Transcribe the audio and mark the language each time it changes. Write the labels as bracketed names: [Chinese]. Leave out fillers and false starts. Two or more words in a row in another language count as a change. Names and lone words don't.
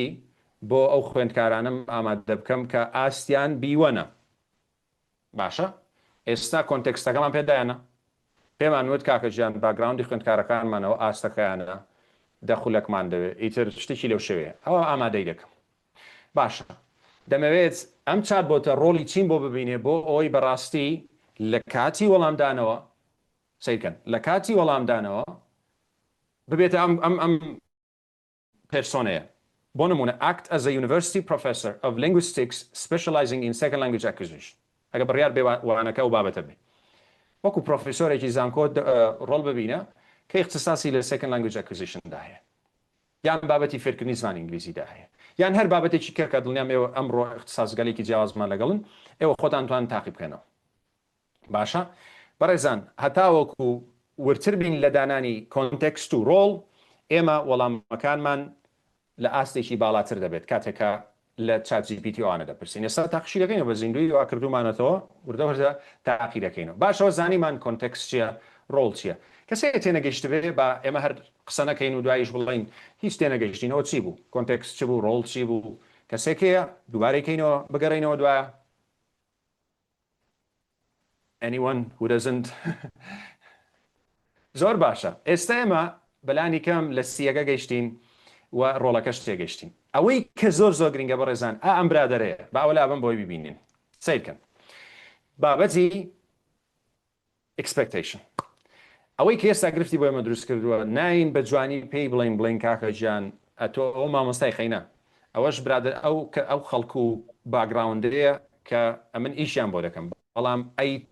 [Central Kurdish] بۆ ئەو خوێندکارانم ئامادە بکەم کە ئاستیان بیوەنە باشە ئێستا کۆنتێکستەکەمان پێدایانە پێمان وت کاکە ژیان باگراوندی خوێندکارەکانمانەوە ئاستەکەیانە دەخولەکمان دەوێت ئیتر شتێکی لەو شێوەیە ئەوە ئامادەی دەکەم باشە دەمەوێت ئەم چات بۆتە ڕۆڵی چین بۆ ببینێ بۆ ئەوی بەڕاستی لە کاتی وەڵامدانەوە سیرکەن لە کاتی وەڵامدانەوە ببێتە ئەم پێرسۆنەیە بۆ نمونە [English] act as a university professor of linguistics specializing in second language acquisition [Central Kurdish] ئەگە بڕیار بێوانەکە و بابەتە بێ وەکو پرۆفیسۆرێکی زانکۆ ڕۆڵ ببینە کە اختصاصی لە [English] second language acquisition [Central Kurdish] دا هەیە یان بابەتی فێرکردنی زمانی ئینگلیزیدا هەیە یان هەر بابەتێکی کە دڵنیام ئێوە ئەمڕۆ اختصاسگەلێکی جیاوازمان لەگەڵن ئێوە خۆتان توان تاقی بکەنەوە باشە بەڕێزان هەتاوەکو ورتر بین لە دانانی کۆنتێکست و ڕۆڵ ئێمە وەڵامەکانمان لە ئاستێکی باڵاتر دەبێت کاتێکە لە ChatGPT ئەوانە دەپرسین ئێستا تاقیشی دەکەینەوە بە زیندوی وا کردومانەتەوە وردە تاقی دەکەینەوە باشەوە زانیمان کۆنتێکست چییە ڕۆڵ چییە کەسێک تێنەگەیشتبێ بە ئێمە هەر قسە نەکەین و دوایش بڵین هیچ تێنەگەیشتینەوە چی بوو کۆنتێکست چ بوو ڕۆڵ چی بوو کەسێکەیە دووبارەکەینەوە بگەڕینەوە دوایە [English] anyone who doesn't [Central Kurdish] زۆر باشە ئێستا ئێمە بەلانی کەم لە سیەکە گەیشتین و ڕۆڵەکەش تێگەشتین ئەوەی کە زۆر زۆر گرنگە بەڕێزان ئەم برادەرەیە باوەلا بم بۆی ببینین سیرکەن بابەتی expectation ئەوەی کە ئێستا گرفتی بۆ ئێمە دروست کردووە ناین بە جوانی پێی بڵین کاکە گیان ئەتۆ ئەو مامۆستای خەینە ئەوەش برادر ئەو خەڵکو و باگراوندەیە کە ئەمن ئیشیان بۆ دەکەم بەڵام ئەی